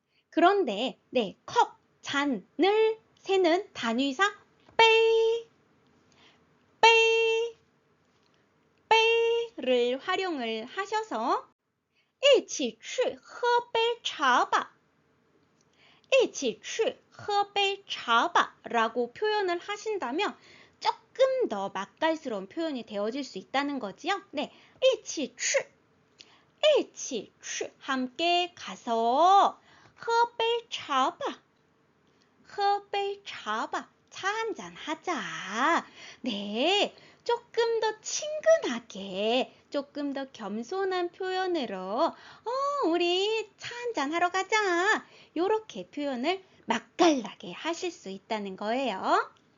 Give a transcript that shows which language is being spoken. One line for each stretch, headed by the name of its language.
Korean: 그런데 컵, 잔을 세는 단위사 빼, 빼, 빼를 활용을 하셔서
Chinese: 一起去喝杯茶吧. 一起去喝杯茶吧.
Korean: 라고 표현을 하신다면 조금 더 맛깔스러운 표현이 되어질 수 있다는 거지요. 네, 一起去, 一起去, 함께 가서
Chinese: 喝杯茶吧. 喝杯茶吧.
Korean: 차 한잔 하자. 네, 조금 더 친근하게, 조금 더 겸손한 표현으로 우리 차 한잔 하러 가자. 요렇게 표현을 맛깔나게 하실 수 있다는 거예요.